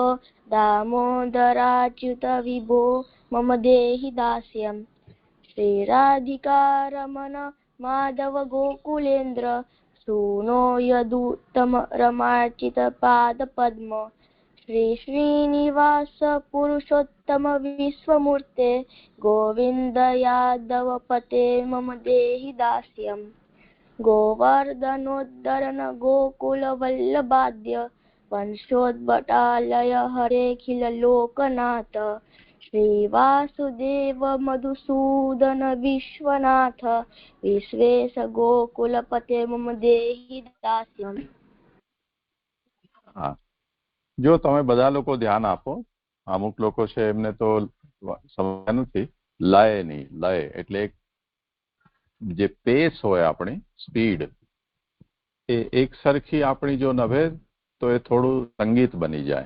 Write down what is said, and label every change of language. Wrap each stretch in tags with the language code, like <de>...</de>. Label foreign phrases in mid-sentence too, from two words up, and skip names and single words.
<sa>दामोदराच्युत विभो मम देहि दास्यम् श्री राधिका रमण माधव गोकुलेन्द्र सूनो यदुत्तम रमार्चित पाद पद्म श्री श्रीनिवास पुरुषोत्तम विश्वमूर्ते गोविन्द यादव पते मम देहि दास्यम् गोवर्धनोद्धरण गोकुल वल्लभाद्य वंशोद्भटालय हरे खिल लोकनाथ શ્રીવાસુદેવ મધુસૂદન વિશ્વનાથ વિશ્વેશ</sa> <gu>ગોકુલપતે મમ દેહી દાસ્યમ. હા, જો તમે બધા લોકો ધ્યાન આપો, અમુક લોકો છે એમને તો સમજ નથી, લયની લય એટલે જે પેસ હોય આપણી સ્પીડ એ એક સરખી આપણી જો નભે તો એ થોડું સંગીત બની જાય.</gu>